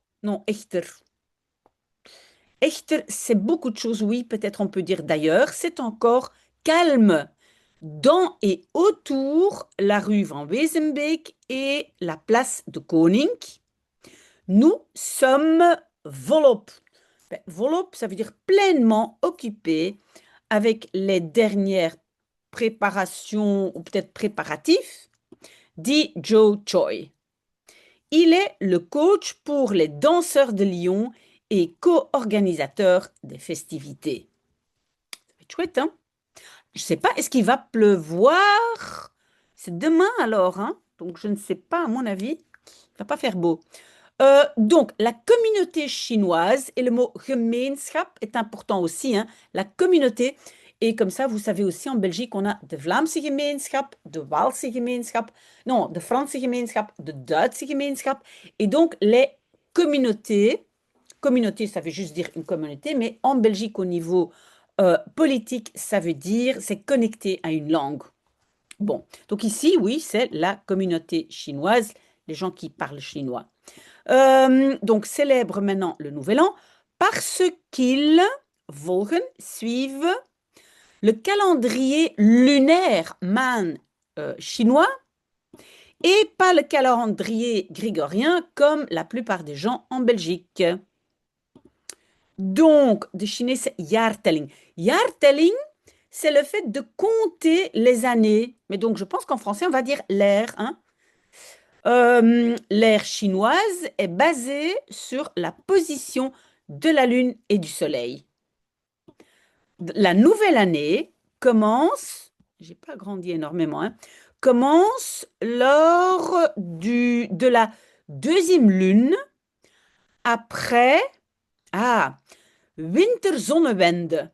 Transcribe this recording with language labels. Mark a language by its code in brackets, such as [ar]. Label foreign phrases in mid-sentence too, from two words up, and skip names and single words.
[fr] Non, echter. Echter, c'est beaucoup de choses, oui, peut-être on peut dire d'ailleurs, c'est encore calme dans et autour la rue Van Wezenbeek et la place de Koning. Nous sommes volop. Ben, volop, ça veut dire pleinement occupés avec les dernières préparations ou peut-être préparatifs, dit Joe Choi. Il est le coach pour les danseurs de Lyon et co-organisateur des festivités. Ça va être chouette, hein? Je ne sais pas, est-ce qu'il va pleuvoir? C'est demain alors, hein? Donc je ne sais pas, à mon avis, il ne va pas faire beau. Donc, la communauté chinoise, et le mot gemeenschap est important aussi, hein, la communauté. Et comme ça, vous savez aussi, en Belgique, on a [nl] de Vlaamse gemeenschap, de Waalse gemeenschap, [fr] non, [nl] de Franse gemeenschap, de Duitse gemeenschap. [fr] Et donc, les communautés, communauté, ça veut juste dire une communauté, mais en Belgique, au niveau politique, ça veut dire, c'est connecté à une langue. Bon, donc ici, oui, c'est la communauté chinoise, les gens qui parlent chinois. Donc, célèbre maintenant le Nouvel An parce qu'ils suivent le calendrier lunaire chinois et pas le calendrier grégorien comme la plupart des gens en Belgique. Donc, [nl] de Chinese jaartelling. [fr] Jaartelling, c'est le fait de compter les années. Mais donc, je pense qu'en français, on va dire l'ère. Hein. L'ère chinoise est basée sur la position de la Lune et du Soleil. La nouvelle année commence, j'ai pas grandi énormément, hein, commence lors de la deuxième lune après Winterzonnewende.